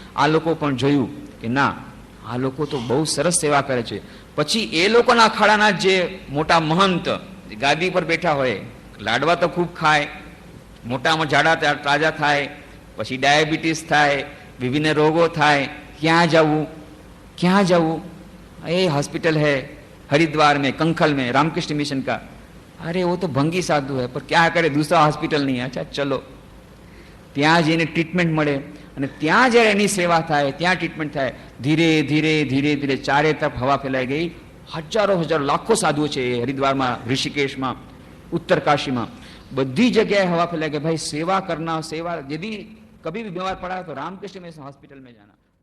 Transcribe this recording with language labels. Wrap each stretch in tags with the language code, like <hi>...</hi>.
<gu>આ લોકો પણ જોયું કે ના, આ લોકો તો બહુ સરસ સેવા કરે છે. પછી એ લોકોના અખાડાના જે મોટા મહંત ગાદી પર બેઠા હોય, લાડવા તો ખૂબ ખાય, મોટામાં જાડા તાજા થાય, પછી ડાયાબિટીસ થાય, વિભિન્ન રોગો થાય. ક્યાં જવું?</gu> <hi>એ हॉस्पिटल है हरिद्वार में, कंखल में, रामकृष्ण मिशन का. अरे वो तो भंगी साधु है, पर क्या करे, दूसरा हॉस्पिटल नहीं है. अच्छा चलो,</hi> <gu>ત્યાં જઈને ટ્રીટમેન્ટ મળે. અને ત્યાં જ્યારે એની સેવા થાય, ત્યાં ટ્રીટમેન્ટ થાય. ધીરે ચારે તરફ હવા ફેલાઈ ગઈ. હજારો લાખો સાધુઓ છે હરિદ્વારમાં, ઋષિકેશમાં,</gu> <hi>उत्तरकाशी में, बड़ी जगह हवा फैला कि भाई सेवा करना, सेवा, यदि कभी भी बीमार पड़ा तो रामकृष्ण मिशन हॉस्पिटल में जाना.</hi>